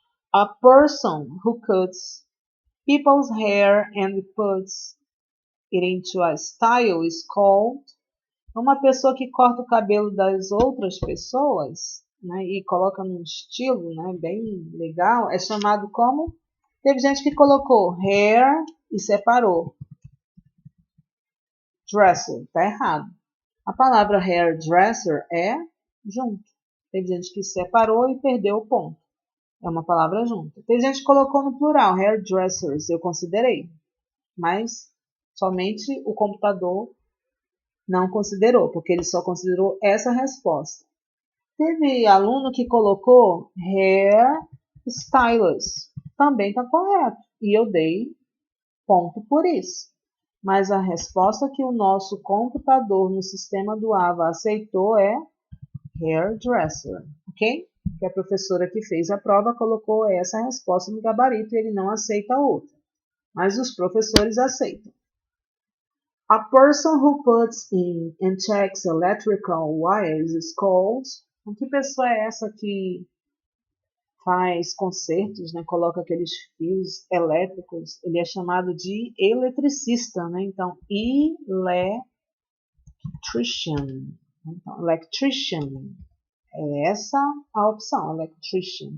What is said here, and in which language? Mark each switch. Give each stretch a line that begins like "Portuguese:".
English: A person who cuts people's hair and puts it into a style is called.
Portuguese: Uma pessoa que corta o cabelo das outras pessoas, né, e coloca num estilo, né, bem legal, é chamado como? Teve gente que colocou hair e separou. Dresser, está errado. A palavra hairdresser é junto. Teve gente que separou e perdeu o ponto. É uma palavra junta. Tem gente que colocou no plural, hairdressers, eu considerei. Mas somente o computador não considerou, porque ele só considerou essa resposta. Teve aluno que colocou hair stylist. Também está correto. E eu dei ponto por isso. Mas a resposta que o nosso computador no sistema do AVA aceitou é hairdresser. Ok? Que a professora que fez a prova colocou essa resposta no gabarito e ele não aceita a outra. Mas os professores aceitam.
English: A person who puts in and checks electrical wires is called.
Portuguese: Que pessoa é essa que faz concertos, né? Coloca aqueles fios elétricos? Ele é chamado de eletricista, né? Então, electrician. Então, electrician. É essa a opção, electrician.